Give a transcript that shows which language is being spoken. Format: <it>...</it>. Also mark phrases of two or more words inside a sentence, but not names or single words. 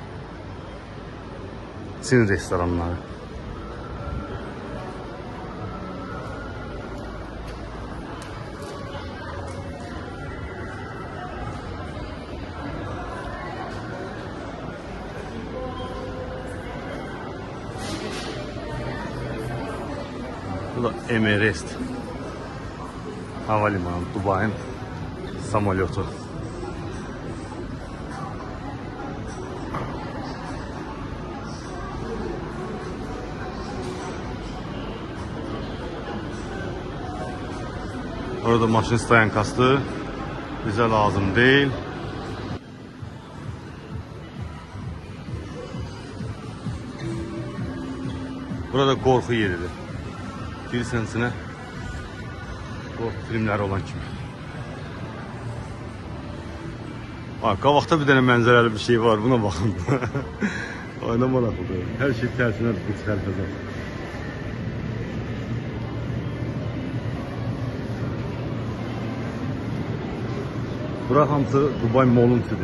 <tr>Çin restoranları. Bu da Emirates havalimanı, Dubai'nin samolyotu. Orada maşın stayankası bize lazım değil. Burada korku yeridir.</tr> <az>Girsən içinə korku filmləri olan kimi. Qabaqda bir dənə mənzərəli bir şey var, buna baxın. Ayna maraqlıdır. Hər şey tərsinə bir çıxartacaq. Bura hamısı Dubai Mall'un içidir.</az>